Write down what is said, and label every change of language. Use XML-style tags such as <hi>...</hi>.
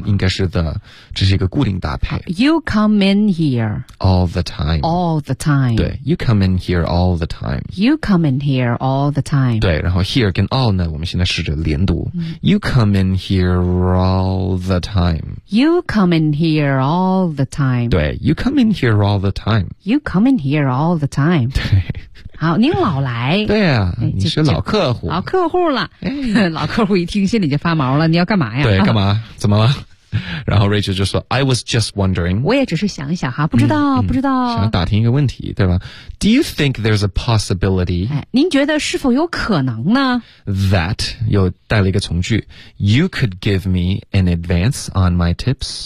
<zh>嗯，应该是的，这是一个固定搭配。</zh> <en>You come in here all the time. All the time. 对 ，You come in here all the time. You come in here all the time.</en> <zh>对，然后 here 跟 all 呢，我们现在试着连读。</zh> <en>嗯、you come in here all the time. You come in here all the time. 对 ，You come in here all the time. You come in here all the time.</en> <zh>对。好您老来对啊、哎、你是老客户老客户了、哎、老客户一听心里就发毛了你要干嘛呀对干嘛怎么了然后 Rachel 就说</zh> <en>I was just wondering</en> <zh>我也只是想一想哈不知道、嗯、不知道想打听一个问题对吧</zh> <en>Do you think there's a possibility、</en> <zh>哎、您觉得是否有可能呢</zh> <en>That</en> <zh>又带了一个从句</zh> <en>You could give me an advance on my tips</en>